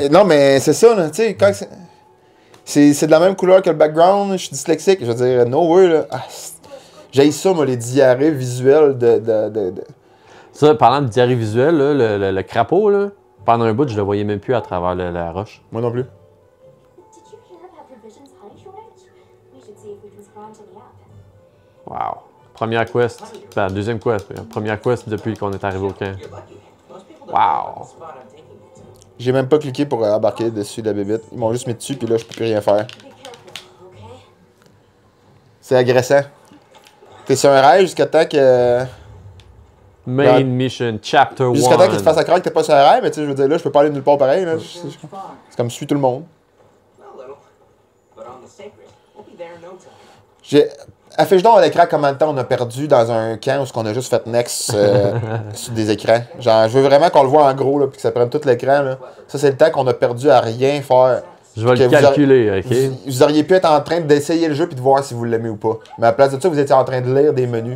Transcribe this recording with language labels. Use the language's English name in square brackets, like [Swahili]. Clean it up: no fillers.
[French] Non, mais c'est ça, là. Tu sais, quand c'est de la même couleur que le background, je suis dyslexique. Je veux dire, [English] no way, [French] là. Ah, j'haïs ça, moi, les diarrhées visuelles de... Ça, parlant de diarrhée visuelle, là, le crapaud, là, pendant un bout, je le voyais même plus à travers la roche. Moi non plus. [English] Did you hear about provisions honey shortage? We should see if we can spawn to the app. [French] Wow. Première quest. Ben, deuxième quest. Première quest depuis qu'on est arrivé au camp. [English] You're lucky. Most people don't [French] Wow. [English] know the spot I'm taking you to. [French] J'ai même pas cliqué pour embarquer dessus de la bébête. Ils m'ont juste mis dessus, puis là, je peux plus rien faire. [English] Be careful, okay? [French] C'est agressant. T'es sur un rail jusqu'à temps que... [English] Main [French] Ouais. [English] Mission, Chapter 1. [French] Jusqu'à temps qu'il te fasse à croire que t'es pas sur un rail, mais tu sais, je veux dire, là, je peux pas aller nulle part pareil, là. C'est comme suit tout le monde. [English] A little. But on the sacred, we'll be there in no time. [French] Affiche donc à l'écran combien de temps on a perdu dans un camp où on a juste fait next sur des écrans. Genre, je veux vraiment qu'on le voit en gros, là, puis que ça prenne tout l'écran, là. Ça, c'est le temps qu'on a perdu à rien faire. Je vais Que le vous aurez- calculer, OK? Vous auriez pu être en train d'essayer le jeu puis de voir si vous l'aimez ou pas. Mais à la place de ça, vous étiez en train de lire des menus.